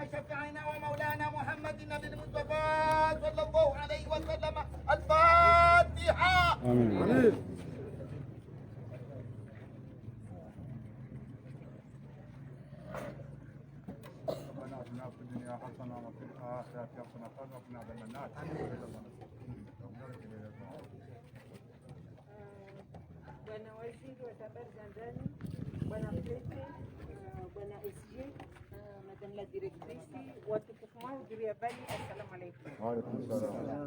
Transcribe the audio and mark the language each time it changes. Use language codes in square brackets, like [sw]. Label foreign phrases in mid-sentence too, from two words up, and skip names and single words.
[ar] شفعنا ومولانا محمد النبي المصطفى صلى الله عليه وسلم الفاتحة. آمين. ربنا آتنا في الدنيا حسنة وفي الآخرة حسنة وقنا عذاب النار. [sw] Bwana waziri wa habari za ndani, bwana prefet, bwana SG, [fr] madame la directrice, [sw] watukufu mahudhuria bali, [ar] السلام عليكم. وعليكم السلام.